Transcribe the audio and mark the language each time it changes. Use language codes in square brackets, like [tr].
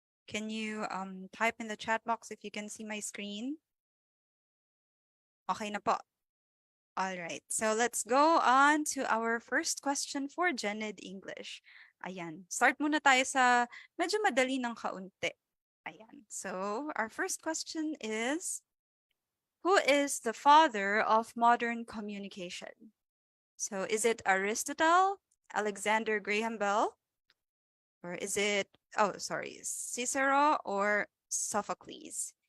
[en] Can you type in the chat box if you can see my screen? [tl] Okay na po. [en] All right. So let's go on to our first question for Gen Ed English. [tl] Ayan. Start muna tayo sa medyo madali ng kaunti. Ayan. [en] So our first question is, who is the father of modern communication? So is it Aristotle, Alexander Graham Bell, or is it, oh, sorry, Cicero or Sophocles?